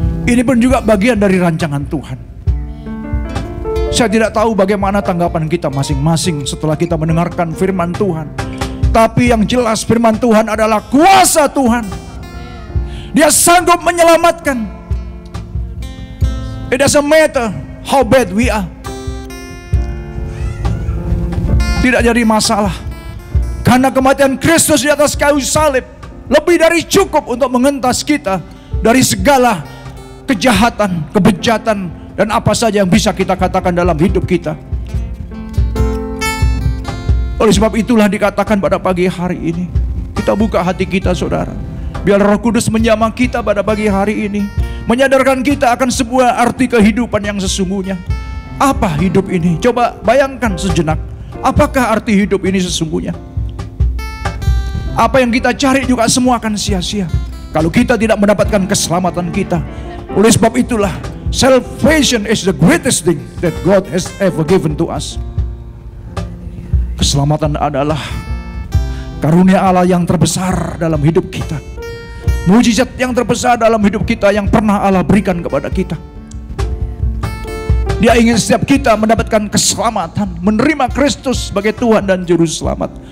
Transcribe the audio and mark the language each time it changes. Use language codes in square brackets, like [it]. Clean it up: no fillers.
[id] Ini pun juga bagian dari rancangan Tuhan. Saya tidak tahu bagaimana tanggapan kita masing-masing setelah kita mendengarkan firman Tuhan. Tapi yang jelas firman Tuhan adalah kuasa Tuhan. Dia sanggup menyelamatkan. [en] It doesn't matter how bad we are. [id] Tidak jadi masalah. Karena kematian Kristus di atas kayu salib lebih dari cukup untuk mengentas kita dari segala kejahatan, kebejatan, dan apa saja yang bisa kita katakan dalam hidup kita. Oleh sebab itulah dikatakan pada pagi hari ini, kita buka hati kita saudara. Biar Roh Kudus menjamah kita pada pagi hari ini, menyadarkan kita akan sebuah arti kehidupan yang sesungguhnya. Apa hidup ini? Coba bayangkan sejenak. Apakah arti hidup ini sesungguhnya? Apa yang kita cari juga semua akan sia-sia kalau kita tidak mendapatkan keselamatan kita. Oleh sebab itulah, [en] salvation is the greatest thing that God has ever given to us. [id] Keselamatan adalah karunia Allah yang terbesar dalam hidup kita. Mujizat yang terbesar dalam hidup kita yang pernah Allah berikan kepada kita. Dia ingin setiap kita mendapatkan keselamatan, menerima Kristus sebagai Tuhan dan Juru Selamat.